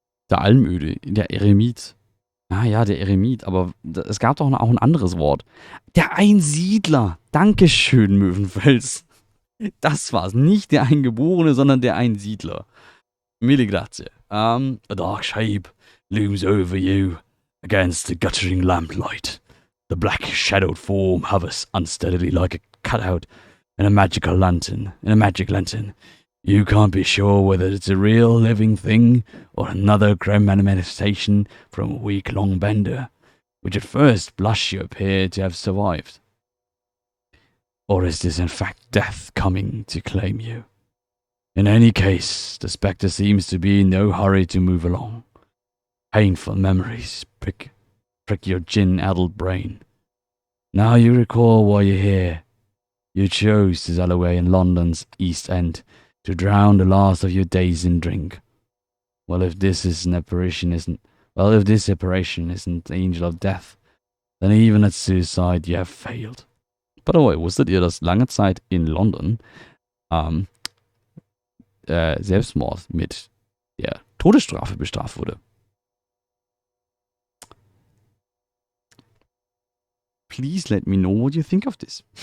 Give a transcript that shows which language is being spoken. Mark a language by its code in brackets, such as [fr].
[de] Der Almöde, der Eremit. Ah ja, der Eremit, aber es gab doch auch ein anderes Wort. Der Einsiedler. Dankeschön, Möwenfels. Das war's. Nicht der Eingeborene, sondern der Einsiedler. [it] Mille grazie. [en] A dark shape looms over you against the guttering lamplight. The black shadowed form hovers unsteadily like a cutout in a magic lantern. You can't be sure whether it's a real living thing or another grim manifestation from a week-long bender, which at first blush you appear to have survived. Or is this in fact death coming to claim you? In any case, the spectre seems to be in no hurry to move along. Painful memories prick your gin-addled brain. Now you recall why you're here. You chose to sail away in London's East End to drown the last of your days in drink. Well, if this apparition isn't the angel of death, then even at suicide you have failed. By the way, [de] wusstet ihr, dass lange Zeit in London Selbstmord mit der Todesstrafe bestraft wurde? [en] Please let me know what you think of this.